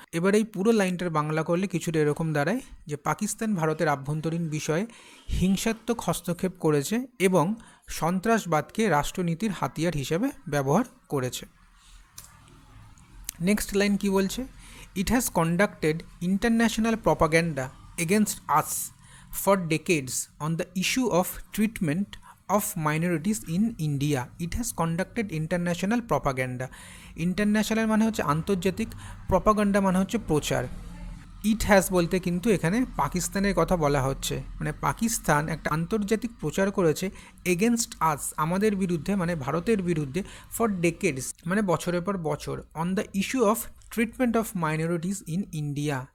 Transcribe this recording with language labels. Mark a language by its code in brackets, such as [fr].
[bn] এবার এই পুরো লাইনটার বাংলা করলে কিছুটা এরকম দাঁড়ায় যে পাকিস্তান ভারতের আভ্যন্তরীণ বিষয়ে হিংসাত্মক হস্তক্ষেপ করেছে এবং সন্ত্রাসবাদকে রাষ্ট্রনীতির হাতিয়ার হিসেবে ব্যবহার করেছে। [en] next line [bn] কি বলছে, [en] It has conducted international propaganda against us for decades on the issue of treatment of minorities in India. It has conducted international propaganda. [bn] International মানে হচ্ছে আন্তর্জাতিক, প্রপাগান্ডা মানে হচ্ছে প্রচার। [en] it has [bn] বলতে কিন্তু এখানে পাকিস্তানের কথা বলা হচ্ছে, মানে পাকিস্তান একটা আন্তর্জাতিক প্রচার করেছে [en] against us, [bn] আমাদের বিরুদ্ধে মানে ভারতের বিরুদ্ধে, [en] for decades [bn] মানে বছরের পর বছর, [en] On the issue of treatment of minorities in India.